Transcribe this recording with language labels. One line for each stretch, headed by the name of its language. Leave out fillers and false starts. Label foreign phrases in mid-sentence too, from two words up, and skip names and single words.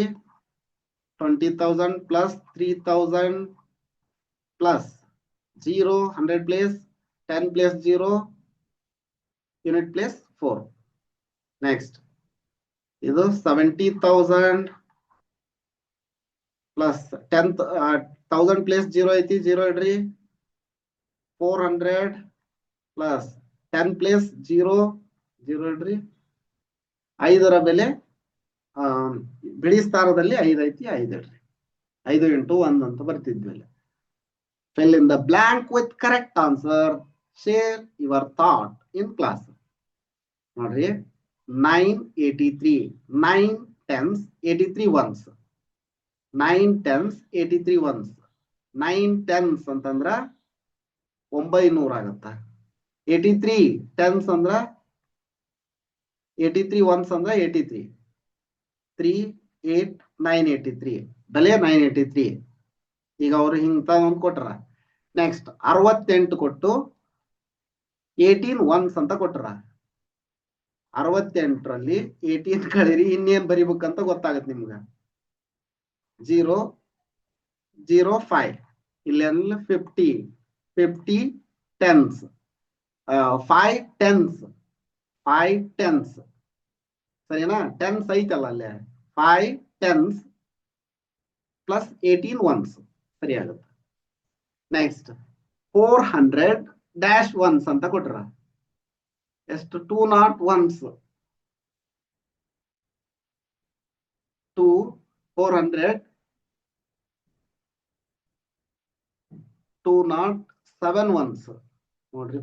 English: 20,000 plus 3,000 plus 0, 100 place, 10 place 0, unit place 4.
Kannada: Next, ಇದು 70,000
English: plus 10,000 place
Kannada: 0 ಐತಿ, 0 ಇಡ್ರಿ.
English: 400 plus 10 place 0, 0 ಇಡ್ರಿ.
Kannada: 5ರ ಬೆಲೆ ಬಿಡಿ ಸ್ಥಾನದಲ್ಲಿ 5 ಐತಿ, 5 ಇಡ್ರಿ. 5 into 1 ಅಂತ ಬರ್ತಿದ್ವಿ.
English: Fill in the blank with correct answer. Share your thought in class.
Kannada: ನೋಡ್ರಿ 983,
English: 9 tens 83 ones, 9 tens 83 ones,
Kannada: 9 tens ಅಂತಂದ್ರ 900 ಆಗತ್ತ. 83 tens ಅಂದ್ರ 83 ones ಅಂದ್ರ 83, 3 8 983 ಬೆಲೆ 983. ಈಗ ಅವರು ಹಿಂಗ ಒಂದು ಕೊಟ್ರ. ನೆಕ್ಸ್ಟ್ 68 ಕೊಟ್ಟು 18 ones ಅಂತ ಕೊಟ್ರ. 68ರಲ್ಲಿ 18 ಕಳೀರಿ, ಇನ್ನೇನ್ ಬರಿಬೇಕಂತ ಗೊತ್ತಾಗತ್ತೆ ನಿಮ್ಗ. 0 0 5 ಇಲ್ಲೆಲ್ಲ 50
English: 50 tens, 5 tens 5 tens
Kannada: ಸರಿನಾ. ಟೆನ್ಸ್ ಐತಲ್ಲ ಅಲ್ಲೇ
English: 5 tens plus 18 ones
Kannada: ಸರಿ ಆಗುತ್ತೆ. ನೆಕ್ಸ್ಟ್
English: 400 dash ones
Kannada: ಅಂತ ಕೊಟ್ರ. ಎಷ್ಟು
English: 201 ones, 400 207 ones
Kannada: ನೋಡ್ರಿ.